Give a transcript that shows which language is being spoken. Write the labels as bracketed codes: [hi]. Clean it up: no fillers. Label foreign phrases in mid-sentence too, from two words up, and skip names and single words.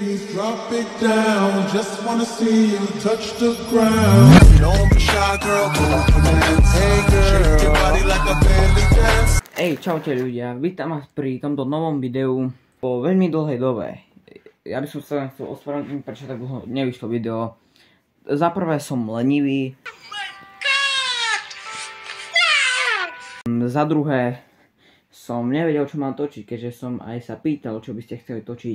[en] Drop it down, just wanna see you touch the ground. Don't be shy, girl, move your hands. Hey girl, shake your body like a belly dance. [sk] Čaute ľudia, vítam vás pri tomto novom videu po veľmi dlhej dobe. Ja by som sa chcel ospravedlniť, prečo tak dlho nevyšlo video. Za prvé som lenivý. Za druhé som nevedel, čo mám točiť, keďže som aj sa pýtal, čo by ste chceli točiť.